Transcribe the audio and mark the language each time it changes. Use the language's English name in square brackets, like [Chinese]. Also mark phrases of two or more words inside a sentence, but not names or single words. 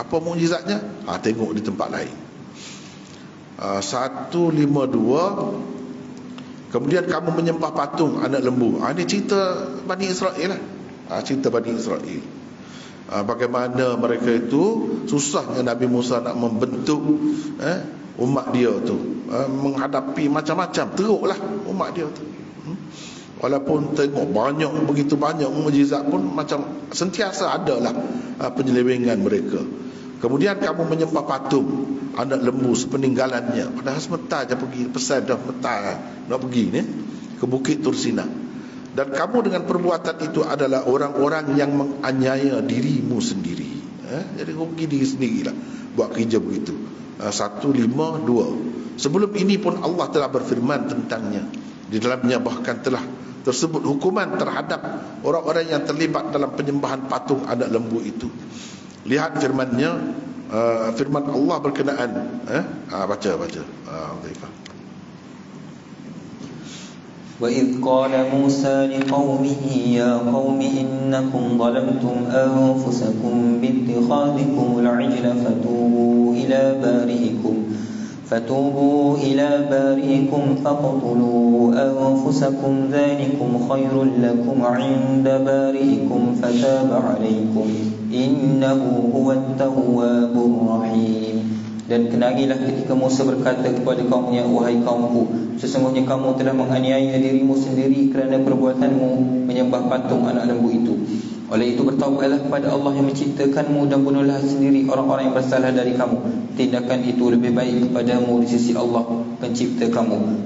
[Malay] Apa mukjizatnya? Tengok di tempat lain. 152. Kemudian kamu menyembah patung anak lembu. Ini cerita Bani Israel lah. Cerita Bani Israel, bagaimana mereka itu susahnya Nabi Musa nak membentuk umat dia tu, menghadapi macam-macam. Teruklah umat dia tu. Walaupun tengok begitu banyak mukjizat pun macam sentiasa adalah penyelewengan mereka. Kemudian kamu menyembah patung anak lembu sepeninggalannya, padahal sebentar je pergi, pesan dah sebentar nak pergi ni ke Bukit Tursina. Dan kamu dengan perbuatan itu adalah orang-orang yang menganiaya dirimu sendiri. Jadi rugi diri sendirilah buat kerja begitu. 152. Sebelum ini pun Allah telah berfirman tentangnya. Di dalamnya bahkan telah tersebut hukuman terhadap orang-orang yang terlibat dalam penyembahan patung anak lembu itu. Lihat firman-Nya, firman Allah berkenaan. Baca. [Arabic] وَإِذْ قَالَ مُوسَى لِقَوْمِهِ يَا قَوْمِ إِنَّكُمْ ظَلَمْتُمْ أَنفُسَكُمْ بِاتِّخَاذِكُمُ الْعِجْلَ فتوبوا إلى بارئكم فاقتلوا أنفسكم ذلكم خير لكم عند بارئكم فتاب عليكم إنه هو التواب الرحيم. [Malay] Dan kenangilah ketika Musa berkata kepada kaumnya, wahai kaumku, sesungguhnya kamu telah menganiaya dirimu sendiri kerana perbuatanmu menyembah patung anak lembu itu. Oleh itu bertaubatlah kepada Allah yang menciptakanmu dan bunuhlah sendiri orang-orang yang bersalah dari kamu. Tindakan itu lebih baik kepadamu di sisi Allah pencipta kamu.